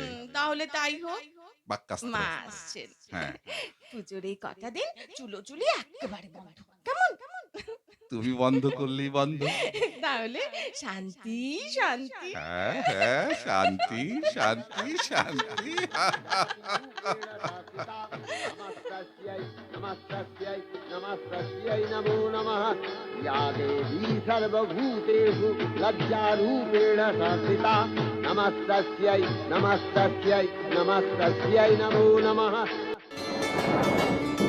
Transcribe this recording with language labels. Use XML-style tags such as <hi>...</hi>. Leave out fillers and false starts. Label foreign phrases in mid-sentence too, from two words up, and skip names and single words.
<bn>তাহলে তাই হোক। বাক্যাস্ত্র, মা আসছেন, হ্যাঁ। পুজোর এই কটা দিন চুলোচুলি একেবারে বন্ধ, কেমন? তুমি বন্ধ করলেই বন্ধ। তাহলে শান্তি শান্তি। হ্যাঁ হ্যাঁ, শান্তি শান্তি শান্তি।</bn> <sa>नमस्तस्यै नमस्तस्यै नमो नमः या देवी सर्वभूतेषु लज्जारूपेण संस्थिता नमस्तस्यै नमस्तस्यै नमस्तस्यै नमो नमः।</sa>